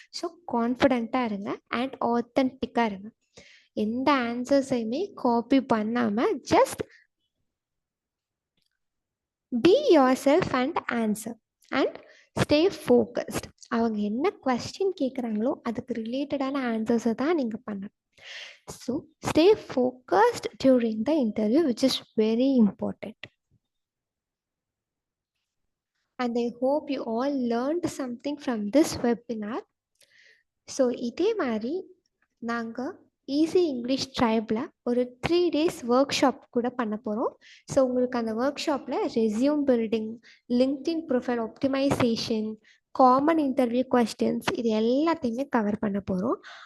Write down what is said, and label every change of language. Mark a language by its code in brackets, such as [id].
[ta] So கான்ஃபிடெண்ட்டாக இருங்க and ஆத்தென்டிக்காக இருங்க. எந்த ஆன்சர்ஸையுமே காப்பி பண்ணாமல் [en] Just be yourself and answer and stay focused. [ta] அவங்க என்ன கொஸ்டின் கேட்குறாங்களோ அதுக்கு ரிலேட்டடான ஆன்சர்ஸை தான் நீங்கள் பண்ணணும். [en] So stay focused during the interview, which is very important. And I hope you all learned something from this webinar. [ta] So இதே மாதிரி நாங்கள் ஈஸி இங்கிலீஷ் ட்ரைபில் ஒரு 3 days ஒர்க் ஷாப் கூட பண்ண போகிறோம். ஸோ உங்களுக்கு அந்த ஒர்க் ஷாப்பில் resume building, LinkedIn profile optimisation, common interview questions, இது எல்லாத்தையுமே கவர் பண்ண போகிறோம்.